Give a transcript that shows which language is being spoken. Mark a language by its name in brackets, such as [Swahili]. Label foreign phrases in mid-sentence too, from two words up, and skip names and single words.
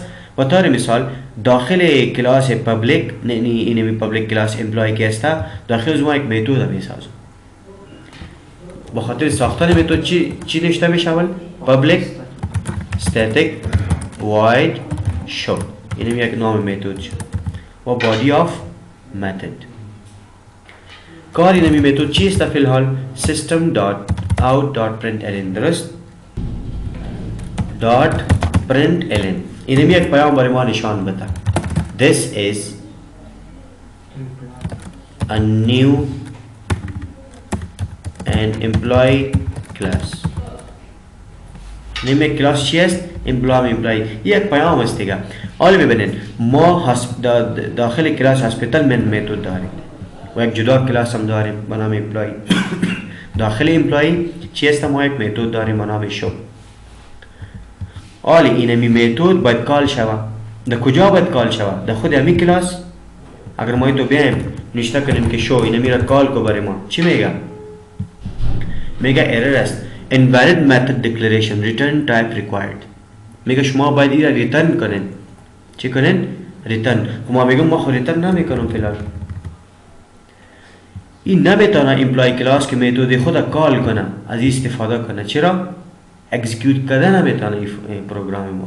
[Persian] و طور مثال داخل [English] class public, [Persian] اینمی [English] public class employee [Persian] که است، داخل از ما یک متد میسازم. با خاطر ساختن متد چی نوشته میشه؟ اول [English] public static void show, [Persian] اینم یک نام متد شد و [English] body of method. [Persian] کار اینمی متد چی است فی الحال؟ [English] system.out.println. درست؟ [Persian] .println اینمی یک پیام برای ما نشان بده. [English] This is a new and employee class. name class [Persian] چی است؟ employee. یک پیام است دیگه. حالا ببینید ما داخل کلاس هاسپیتال من متد داریم و یک جدا کلاس هم داریم به نام employee. داخل امپلای چی است؟ ما یک متد داریم به نام شو. حالا اینمی متد باید کال شود. در کجا باید کال شود؟ در خود همین کلاس. اگر ما تو بیایم نوشته کنیم که شو اینو میره کال کو برای ما چی میگه؟ میگه ایرر است [English] invalid method declaration return type required. [Persian] میگه شما باید این را ریترن کنین. چی کنین؟ ریترن. ما میگم ما خود ریترن نمیکنم فعلا. این نمیتونه [English] employee class [Persian] که میتود خود کال کنه از این استفاده کنه. چرا؟ اکزیکیوت کرده نمیتونه این پروگرام ما.